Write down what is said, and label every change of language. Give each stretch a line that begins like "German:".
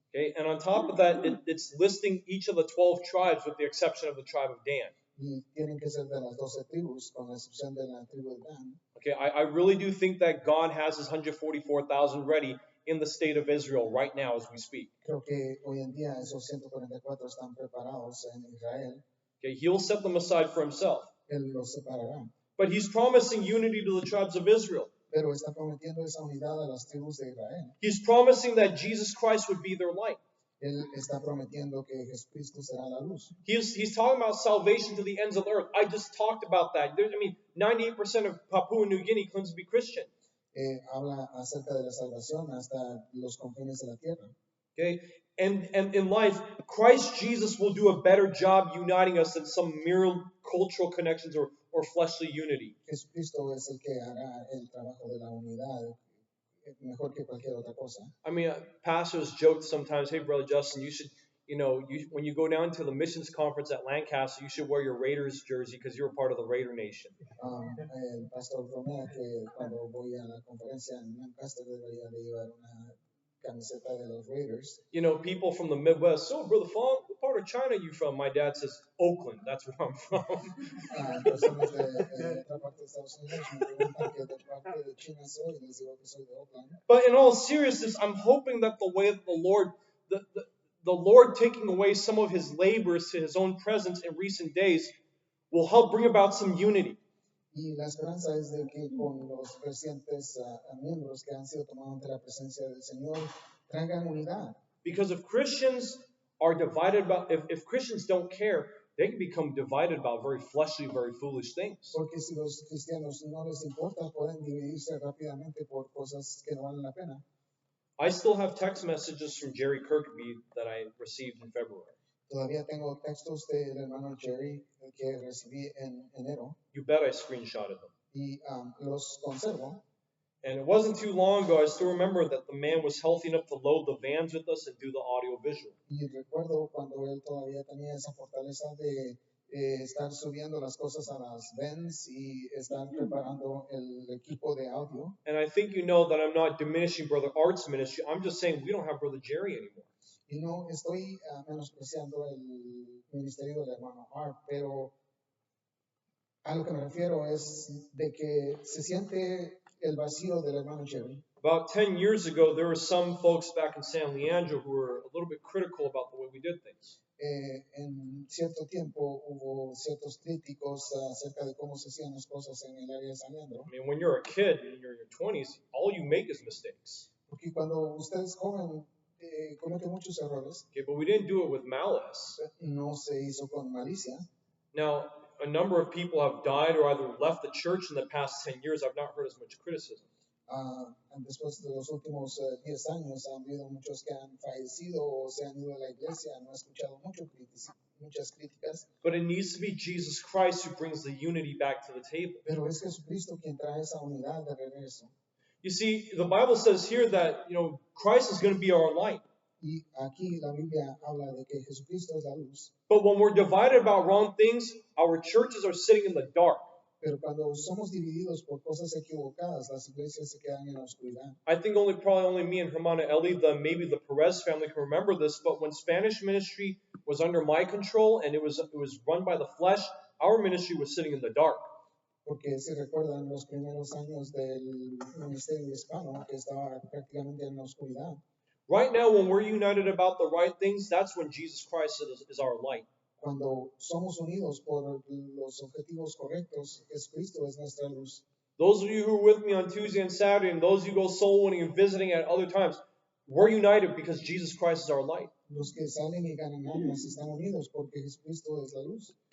English: Okay, and on top of that, it's listing each of the 12 tribes with the exception of the tribe of Dan.
Spanish: Y tienen que ser de las 12 tribus, con la excepción de la tribu de Dan.
English: Okay, I really do think that God has his 144,000 ready in the state of Israel right now as we speak.
Spanish: Creo que hoy en día esos 144 están preparados en Israel.
English: Okay, he'll set them aside for himself.
Spanish: Él los separará.
English: But he's promising unity to the tribes of Israel.
Spanish: Pero está prometiendo esa unidad a las tribus de Israel.
English: He's promising that Jesus Christ would be their light.
Spanish: Él está prometiendo que Jesucristo será la luz.
English: He's talking about salvation to the ends of the earth. I just talked about that. 98% of Papua New Guinea claims to be Christian.
Spanish: Habla acerca de la salvación hasta los confines de la tierra.
English: Okay, and in life, Christ Jesus will do a better job uniting us than some mere cultural connections or fleshly unity.
Spanish: Jesucristo es el que hará el trabajo de la unidad mejor que cualquier otra cosa.
English: I mean, pastors joke sometimes, hey, Brother Justin, you should, when you go down to the missions conference at Lancaster, you should wear your Raiders jersey because you're a part of the Raider Nation.
Spanish: El pastor bromea que cuando voy a la conferencia en Lancaster debería de llevar una camiseta de los Raiders.
English: People from the Midwest, so Brother Fong, what part of China are you from? My dad says, Oakland, that's where I'm from.
Spanish: Personas de otra parte de Estados Unidos me preguntan que de parte de China soy y les digo que soy de Oakland.
English: But in all seriousness, I'm hoping that the way that the Lord taking away some of his labors to his own presence in recent days will help bring about some unity.
Spanish: Y la esperanza es de que con los recientes miembros que han sido tomados ante la presencia del Señor traigan unidad.
English: Because if Christians are divided about, if Christians don't care, they can become divided about very fleshly, very foolish things.
Spanish: Porque si los cristianos no les importa, pueden dividirse rápidamente por cosas que no valen la pena.
English: I still have text messages from Jerry Kirkby that I received in February.
Spanish: Todavía tengo textos del hermano Jerry que recibí en enero.
English: You bet I screenshotted them.
Spanish: Y los conservo.
English: And it wasn't too long ago, I still remember that the man was healthy enough to load the vans with us and do the audio visual.
Spanish: Y recuerdo cuando él todavía tenía esa fortaleza de estar subiendo las cosas a las vans y estar preparando el equipo de audio.
English: And I think you know that I'm not diminishing Brother Art's ministry. I'm just saying we don't have Brother Jerry anymore.
Spanish: Y no estoy menospreciando el ministerio del hermano Art, pero a lo que me refiero es de que se siente el vacío del hermano Jerry.
English: About 10 years ago, there were some folks back in San Leandro who were a little bit critical about the way we did things.
Spanish: En cierto tiempo hubo ciertos críticos acerca de cómo se hacían las cosas en el área de San Leandro.
English: I mean, when you're a kid and you're in your 20s, all you make is mistakes.
Spanish: Porque cuando usted es joven, comete muchos errores.
English: Okay, but we didn't do it with malice.
Spanish: No se hizo con malicia.
English: Now, a number of people have died or either left the church in the past 10 years. I've not heard as much criticism.
Spanish: Después de los últimos 10 años han habido muchos que han fallecido o se han ido a la iglesia. No he escuchado muchas críticas.
English: But it needs to be Jesus Christ who brings the unity back to the table.
Spanish: Pero es Jesucristo quien trae esa unidad de regreso.
English: You see, the Bible says here that, Christ is going to be our light.
Spanish: Y aquí la Biblia habla de que Jesucristo es la luz.
English: But when we're divided about wrong things, our churches are sitting in the dark.
Spanish: Pero cuando somos divididos por cosas equivocadas, las iglesias se quedan en la oscuridad.
English: I think probably only me and Hermana Eli, maybe the Perez family can remember this, but when Spanish ministry was under my control and it was run by the flesh, our ministry was sitting in the dark.
Spanish: Porque se recuerdan los primeros años del ministerio hispano que estaba prácticamente en la oscuridad.
English: Right now, when we're united about the right things, that's when Jesus Christ is our light.
Spanish: Cuando somos unidos por los objetivos correctos, Jesucristo es nuestra luz.
English: Those of you who are with me on Tuesday and Saturday, and those of you who go soul winning and visiting at other times, we're united because Jesus Christ is our light.
Spanish: Los que salen y ganan almas están unidos porque Jesucristo es la luz.